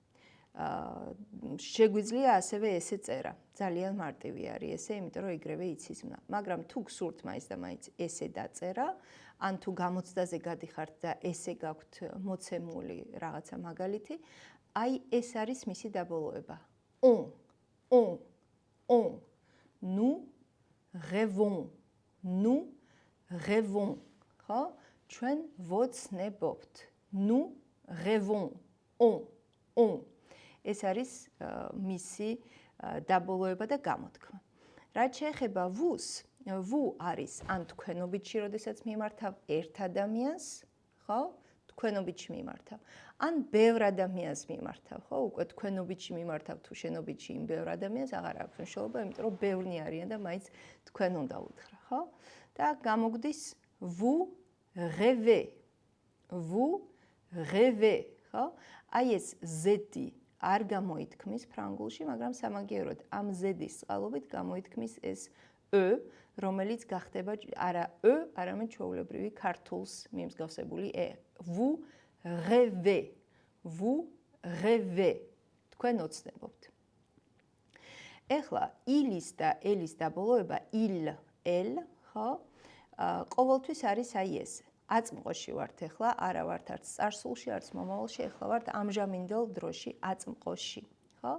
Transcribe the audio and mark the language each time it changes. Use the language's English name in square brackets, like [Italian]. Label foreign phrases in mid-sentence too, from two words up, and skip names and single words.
[Georgian] შეგვიძლია ასევე ესე წერა. ძალიან მარტივი არის ესე, იმიტომ რომ იგრევე იცის მნა. მაგრამ თუ გსურთ მაინც და მაინც ესე დაწერა, ან თუ გამოცდაზე გადიხართ და ესე გაქვთ მოცემული რაღაცა მაგალითი, აი ეს არის მისი დაბოლოება. [French] On, nous rêvons, nous rêvons, [Georgian] ხო? ჩვენ ვოცნებობთ. [French] Nous rêvons, on. [Georgian] ეს არის მისი დაბოლოება და გამოთქმა. რაც შეეხება vous, vous არის ან თქვენობითში, როდესაც მიმართავ ერთ ადამიანს, ხო? თქვენობითში მიმართავ. ან ბევრ ადამიანს მიმართავ, ხო? უკვე თქვენობითში მიმართავ თუ შენობითში იმ ბევრ ადამიანს აღარ აქვს მნიშვნელობა, იმიტომ რომ ბევრნი არიან და მაინც თქვენ უნდა უთხრა, ხო? და გამოგვდის [French] vous rêvez. Vous rêvez, [Georgian] ხო? აი ეს Z-ი არ გამოითქმის ფრანგულში, მაგრამ სამაგიეროდ ამ Z-ის წყალობით გამოითქმის ეს E, რომელიც გახდება არა E, არამედ ჩვეულებრივი ქართულს მიმსგავსებული E. [French] Vous rêvez. Vous rêvez. [Georgian] თქვენ ოცნებობთ. ეხლა il-ის და el-ის დაბოლოება [French] il, el, [Georgian] ხო? ყოველთვის არის აი ეს. აწმყოში ვართ ეხლა, არა ვართ არც წარსულში, არც მომავალში, ეხლა ვართ ამჟამინდელ დროში აწმყოში, ხო?